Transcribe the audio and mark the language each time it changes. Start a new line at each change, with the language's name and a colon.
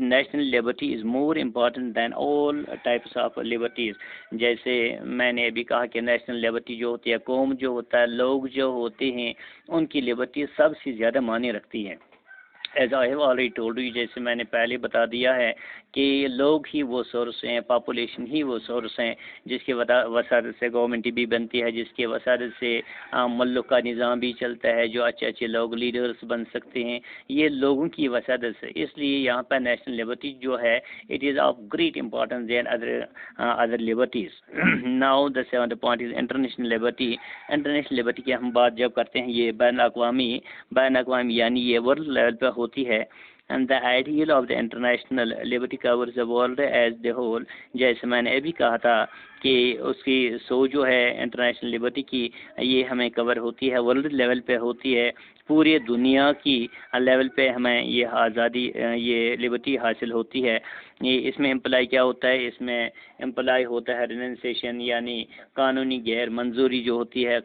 English: National liberty is more important than all types of liberties.
Urdu: جیسے میں نے ابھی کہا کہ نیشنل لبرٹی جو ہوتی ہے، قوم جو ہوتا ہے، لوگ جو ہوتے ہیں، ان کی لبرٹی سب سے زیادہ معنی رکھتی ہے.
English: as I have already told you,
Urdu: جیسے میں نے پہلے بتا دیا ہے کہ لوگ ہی وہ سورس ہیں، پاپولیشن ہی وہ سورس ہیں جس کی وسادت سے گورنمنٹ بھی بنتی ہے، جس کی وسادت سے ملک کا نظام بھی چلتا ہے، جو اچھے اچھے لوگ لیڈرز بن سکتے ہیں، یہ لوگوں کی وسادت سے. اس لیے یہاں پر نیشنل لبرٹی جو ہے
English: It is of great importance than other liberties. Now the seventh point is international liberty.
Urdu: International Liberty کی ہم بات جب کرتے ہیں یہ بین الاقوامی یعنی یہ ورلڈ لیول پہ ہوتی ہے.
English: And the ideal of the international liberty covers the world as the whole.
Urdu: جیسے میں نے ابھی کہا تھا کہ اس کی سوچ جو ہے انٹرنیشنل لبرٹی کی، یہ ہمیں کور ہوتی ہے، ورلڈ لیول پہ ہوتی ہے، پوری دنیا کی لیول پہ ہمیں یہ آزادی، یہ لبرٹی حاصل ہوتی ہے. یہ اس میں امپلائی کیا ہوتا ہے؟ اس میں امپلائی ہوتا ہے ریننسیشن، یعنی قانونی غیر منظوری جو ہوتی ہے.